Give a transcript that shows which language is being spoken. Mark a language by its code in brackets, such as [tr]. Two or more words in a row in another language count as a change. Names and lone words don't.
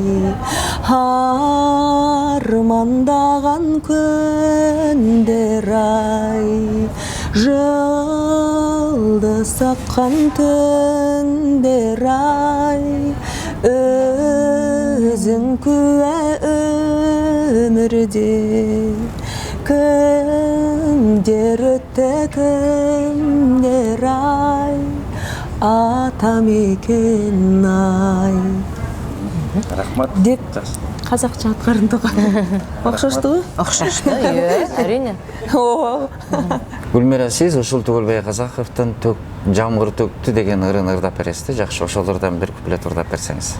[kk] Армандаған күндер ай, жылдыз тапқан түндер ай, өзің куә өмірде кімдер өтті кімдер ай, ата мекен ай. Рахмат. [ky] Деп казакча аткардым. Окшоштубу? Окшошто, әрине. Гүлмира, сиз ушул Түгөлбай Казаковдун жамгыр төктү деген ырын ырдап бересизди. Жакшы, ошолордон бир куплет ырдап берсеңиз.